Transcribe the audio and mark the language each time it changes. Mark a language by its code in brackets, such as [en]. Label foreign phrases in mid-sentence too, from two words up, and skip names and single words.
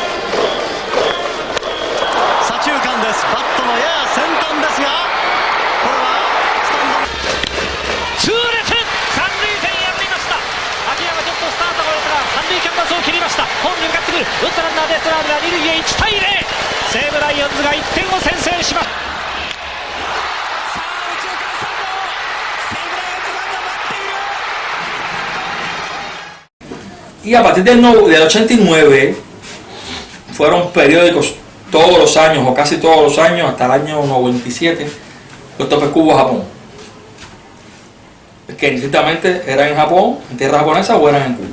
[ja] 左中間です。バットのやや先端ですがこれはスタンド痛烈三塁線やっていました。秋山ちょっとスタートがですが三塁キャンバスを切りました。ホームに向かってくる打ったランナーデストラーデが二塁へ1対0西武ライオンズが1点を先制します。 [es] Y a partir del 89 fueron periódicos todos los años o casi todos los años hasta el año 97 los topes Cuba-Japón, que indistintamente eran en Japón, en tierra japonesa o eran en Cuba.